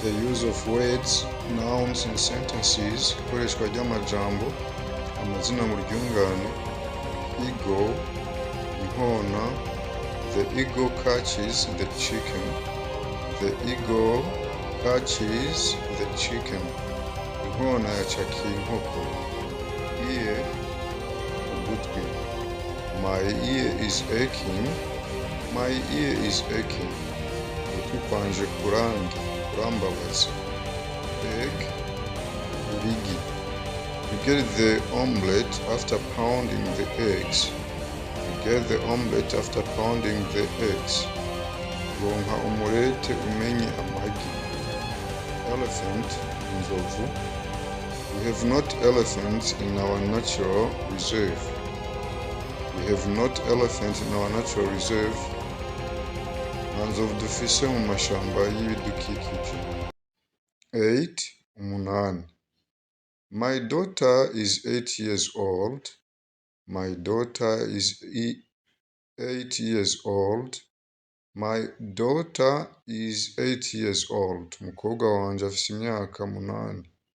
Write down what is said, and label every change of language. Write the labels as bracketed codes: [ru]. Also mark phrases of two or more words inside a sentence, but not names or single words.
[en] The use of words, nouns in sentences, [rn] ikoreshwa ry'amajambo, amazina mu ryungane. [en] Eagle, inkona. The eagle catches the chicken. The eagle catches the chicken. [rn] Inkona yacakiye inkoko. [en] Ear, ugutwi. My ear is aching. My ear is aching. [rn] Ugutwi kwanje kurambabaza. [en] Egg, urigi. You get the omelette after pounding the eggs. You get the omelette after pounding the eggs. [rn] Ronka umurete umenye amagi. [en] Elephant, inzovu. We have not elephants in our natural reserve. We have not elephants in our natural reserve. [rn] Nta nzovu dufise mu mashamba y'ibidukikije. 8. Umunani. [en] My daughter is 8 years old. My daughter is 8 years old. My daughter is 8 years old. [rn] Umukobwa wanje afise imyaka 8.